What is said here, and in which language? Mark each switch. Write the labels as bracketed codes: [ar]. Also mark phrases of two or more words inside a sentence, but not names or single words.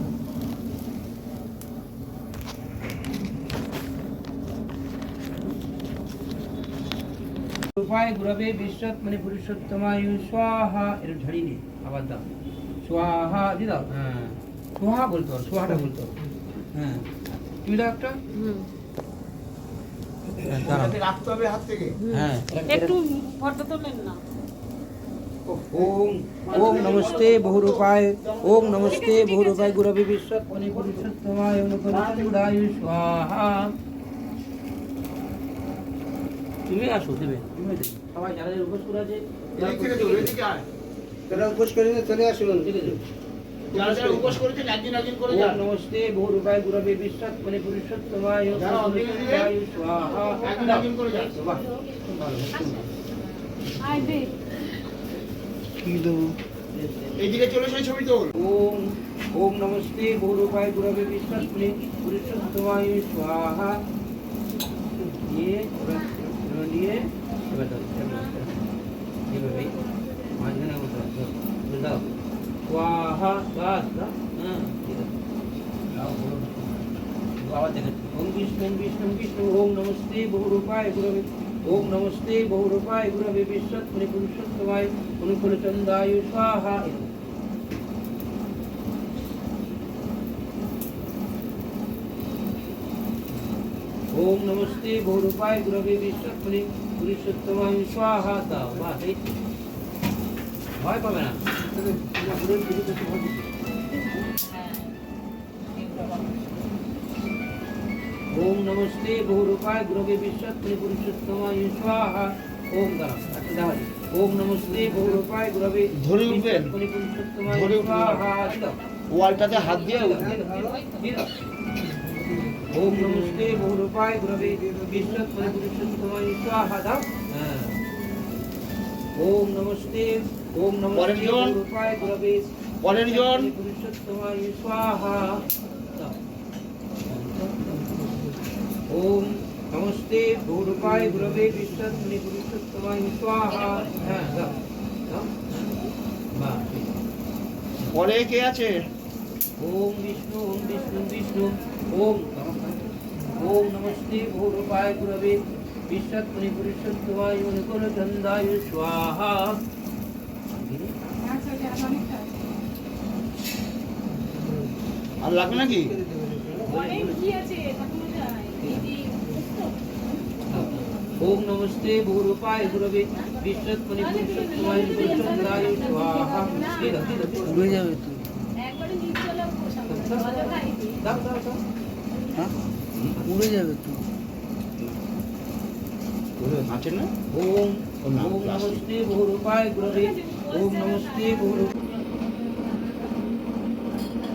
[sa] উপায় গুরবে বিশ্বৎমনি পুরুষোত্তমায় স্বাহা [bn] এর ঝাড়ি নে আবার দাও স্বাহা দি দাও হ্যাঁ স্বাহা বলতে হবে স্বাহাটা বলতে হবে হ্যাঁ তুমি দাও একটা যাতে রাখতে হবে হাত থেকে হ্যাঁ একটু ফটো তোলেন না [sa] ओम ओम नमस्ते बहुरूपाय ओम नमस्ते बहुरूपाय गुरवे विश्वत्मनि पुरुषोत्तमाय अनुपरिचुडाय स्वाहा [bn] তুমি আসো দেবে তুমি দেবে সবাই যারা উপোস করে আছে তোরা উপোস করে নিয়ে চলে আসুন ঠিক আছে যারা যারা উপোস করেছেন একদিন একদিন করে যান [sa] ओम नमस्ते बहुरूपाय गुरवे विश्वत्मनि पुरुषोत्तमाय [bn] যারা অগ্নি দিবে, [sa] अनुपरिचुडाय स्वाहा [bn] একদিন একদিন করে যান বাহ খুব ভালো আয় দে এইদিকে চলে সেই ছবি তোল [sa] ओम ओम नमस्ते बहुरूपाय गुरवे विश्वत्मनि पुरुषोत्तमाय स्वाहा [hi] ये लिए ये भाई मांझना को बताओ [sa] स्वाहा [hi] बस ना हां ठीक है आओ बोलो आवाज देखें [sa] ओम विष्णु ओम नमस्ते बहुरूपाय गुरवे ओम नमस्ते बहुरूपाय गुरवे विश्वत्मनि पुरुषोत्तमाय अनुकूलचंदाय स्वाहा ओम नमस्ते बहुरूपाय गुरवे विश्वत्मनि पुरुषोत्तमाय स्वाहा दाओ [bn] বাস এই ভয় পাবে না [sa] ओम नमस्ते बहुरूपाय गुरवे विश्वत्मनि पुरुषोत्तमाय स्वाहा ओम [bn] দাও আচ্ছা দাও [sa] ओम नमस्ते बहुरूपाय गुरवे [bn] ধরে উঠবেন। [sa] विश्वत्मनि पुरुषोत्तमाय [bn] ধরে উঠবেন। [sa] स्वाहा দাও [bn] ওয়ালটাতে হাত দিয়ে [sa] ओम नमस्ते बहुरूपाय गुरवे विश्वत्मनि पुरुषोत्तमाय स्वाहा दाओ ओम नमस्ते [bn] পরের জন। [sa] बहुरूपाय गुरवे [bn] পরের জন [sa] पुरुषोत्तमाय स्वाहा दाओ ओम नमस्ते बहुरूपाय गुरवे विश्वत्मनि पुरुषोत्तमाय स्वाहा [bn] হ্যাঁ দাও দাও বাহ পরে কে আছে [sa] ओम विष्णु ओम ओम नमस्ते बहुरूपाय गुरवे विश्वत्मनि पुरुषोत्तमाय अनुकूलचंदाय स्वाहा [bn] আর লাগবে নাকি অনেক কি আছে ঠাকুমা যায় দিদি [sa] ओम नमस्ते बहुरूपाय गुरवे विश्वत्मनि पुरुषोत्तमाय अनुकूलचंदाय स्वाहा [bn] উড়ে যাবে তুই একবারে নিচ চলে বসাবো ভালো ভাই দাও দাও দাও হ্যাঁ উড়ে যাবে তুই আছেন না [sa] ओम ओम ओम नमस्ते बहुरूपाय गुरवे ओम नमस्ते बहुरूपाय